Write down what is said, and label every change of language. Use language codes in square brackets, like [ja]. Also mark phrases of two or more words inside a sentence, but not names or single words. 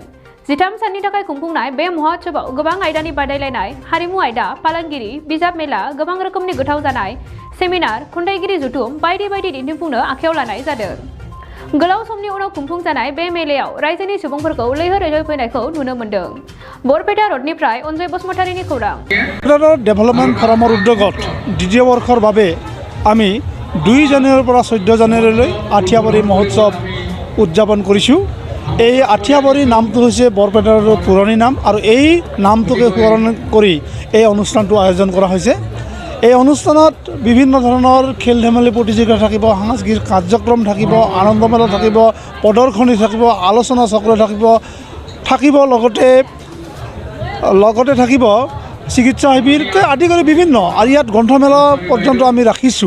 [brx] 13 साननि थाखाय खुंफुंनाय बे महोत्सवआव गोबां आयदानि बादायलायनाय, हारिमु आयदा, फालांगिरि, बिजाब मेला, गोबां रोखोमनि गोथाव जानाय, सेमिनार, खन्थाइगिरि जथुम बायदि बायदि दिन्थिफुंनो आखायाव लानाय जादों। गोलाव समनि उनाव खुंफुंजानाय बे मेलायाव रायजोनि सुबुंफोरखौ लैहोर लैहोर फैनायखौ नुनो मोन्दों। बरपेटा र'डनिफ्राय अनजय बसुमतारीनि खौरां। [as] डेभेलपमेन्ट फराমৰ উদ্যোগত দ্বিতীয় বৰ্ষৰ বাবে আমি 2 জানুৱাৰীৰ পৰা 14 জানুৱাৰীলৈ আঠিয়াবাৰী মহোৎসৱ উদযাপন কৰিছোঁ। এই আঠিয়াবাৰী নামটো হৈছে বৰপেটাৰ পুৰণি নাম আৰু এই নামটোকে স্মৰণ কৰি এই অনুষ্ঠানটো আয়োজন কৰা হৈছে। এই অনুষ্ঠানত বিভিন্ন ধৰণৰ খেল ধেমালি প্ৰতিযোগিতা থাকিব, সাংস্কৃতিক কাৰ্যক্ৰম থাকিব, আনন্দমেলা থাকিব, প্ৰদৰ্শনী থাকিব, আলোচনা চক্ৰ থাকিব লগতে থাকিব চিকিৎসা শিবিৰকে আদি কৰি বিভিন্ন আৰু ইয়াত গ্ৰন্থমেলা পৰ্যন্ত আমি ৰাখিছোঁ।